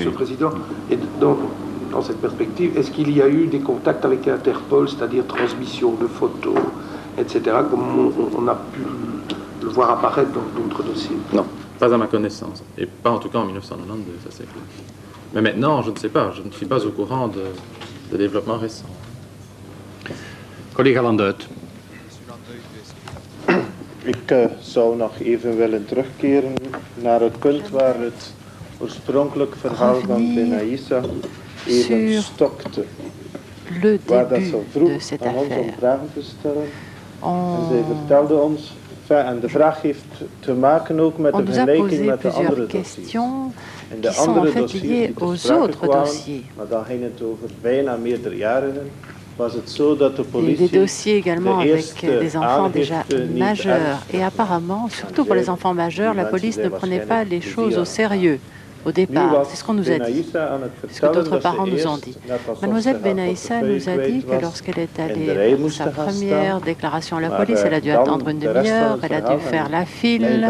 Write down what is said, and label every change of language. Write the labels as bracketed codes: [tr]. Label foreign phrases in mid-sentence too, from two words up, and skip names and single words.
[fr] Monsieur le Président, et dans cette perspective, est-ce qu'il y a eu des contacts avec Interpol, c'est-à-dire transmission de photos, etc., comme on a pu le voir apparaître dans d'autres dossiers? Non, pas à ma connaissance. Et pas en tout cas en 1992, ça c'est clair. Mais maintenant, je ne sais pas, je ne suis pas au courant de développements récents. [nl] Collega Landuit. Ik zou nog even willen terugkeren naar het punt waar het oorspronkelijk verhaal van Benaïssa even stokte. Waar dat zo vroeg aan ons om vragen te stellen. En zij vertelde ons, en de vraag heeft te maken ook met de vergelijking met de andere dossiers. En de andere dossiers die te sprake kwamen, maar dan ging het over bijna meerderjarigen. [fr] Des dossiers également avec des enfants déjà majeurs. Et apparemment, surtout pour les enfants majeurs, la police ne prenait pas les choses au sérieux au départ. C'est ce qu'on nous a dit, ce que d'autres parents nous ont dit. Mademoiselle Benaïssa nous a dit que lorsqu'elle est allée pour sa première déclaration à la police, elle a dû attendre une demi-heure, elle a dû faire la file.